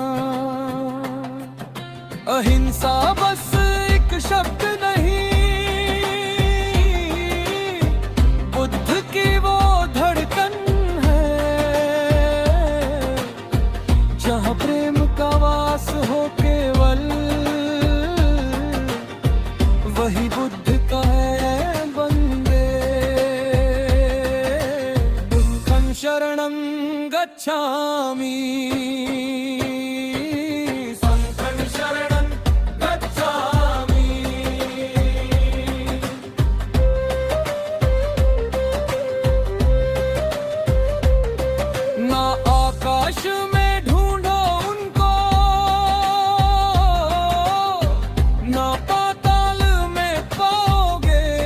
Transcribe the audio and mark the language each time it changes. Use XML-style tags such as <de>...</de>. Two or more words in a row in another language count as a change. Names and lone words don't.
<hi>अहिंसा बस एक शब्द नहीं, बुद्ध की वो धड़कन है। जहाँ प्रेम का वास हो केवल, वही बुद्ध का है बंदे।</hi> <pi>दुःखं शरणं गच्छामि, संघं शरणं गच्छामि।</pi> <hi>ना आकाश में ढूंढो उनको, ना पाताल में पाओगे।</hi>